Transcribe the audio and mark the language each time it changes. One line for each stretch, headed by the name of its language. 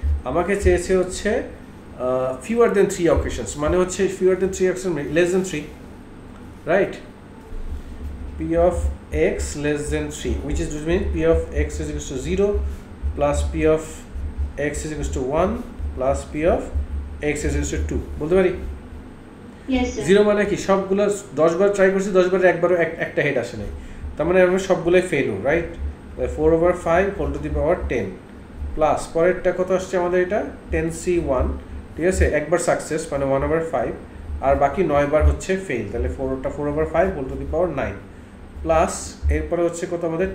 Bangla: আমাকে চেয়েছে হচ্ছে ফিউয়ার দেন 3 অকেশনস, মানে হচ্ছে fewer then 3 occasion less than 3, right?
English: p of x less than 3, which is mean p of x is equal to 0 plus p of x is equal to 1 plus p of x is equal to 2
Bangla: বলতে পারি?
English: Yes, sir.
Bangla: 0 মানে কি? সবগুলো 10 বার try করছি, 10 বারে একবারও একটা head আসে নাই, তার মানে আমরা সবগুলোই fail, right? 4/5 whole to the power 10 plus পরেরটা কত আসছে আমাদের? এটা 10c1, ঠিক আছে? একবার সাকসেস মানে 1/5, আর বাকি 9 বার হচ্ছে ফেল, তাহলে 4/5 whole to the power 9 plus এরপরে হচ্ছে কত আমাদের?